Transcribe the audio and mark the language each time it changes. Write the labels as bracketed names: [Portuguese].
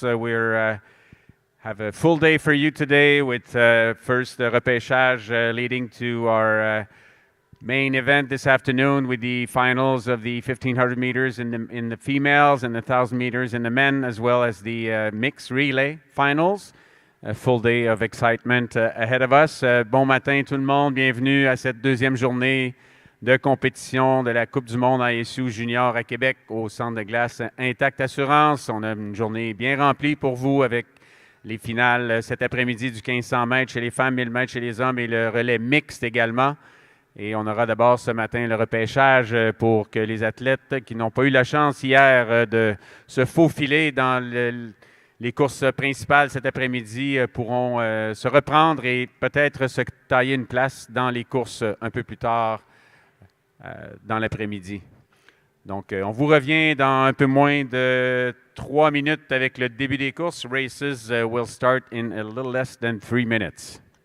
[English] We're have a full day for you today with first the Repêchage leading to our main event this afternoon with the finals of the 1500 meters in the females and the 1000 meters in the men, as well as the mixed relay finals. A full day of excitement ahead of us. [French] Bon matin tout le monde, bienvenue à cette deuxième journée de compétition de la Coupe du monde ISU Junior à Québec au Centre de glace Intact Assurance. On a une journée bien remplie pour vous avec les finales cet après-midi du 1500 mètres chez les femmes, 1000 mètres chez les hommes et le relais mixte également. Et on aura d'abord ce matin le repêchage pour que les athlètes qui n'ont pas eu la chance hier de se faufiler dans les courses principales cet après-midi pourront se reprendre et peut-être se tailler une place dans les courses un peu plus tard dans l'après-midi. Donc, on vous revient dans un peu moins de 3 minutes avec le début des courses. [English] Races will start in a little less than 3 minutes.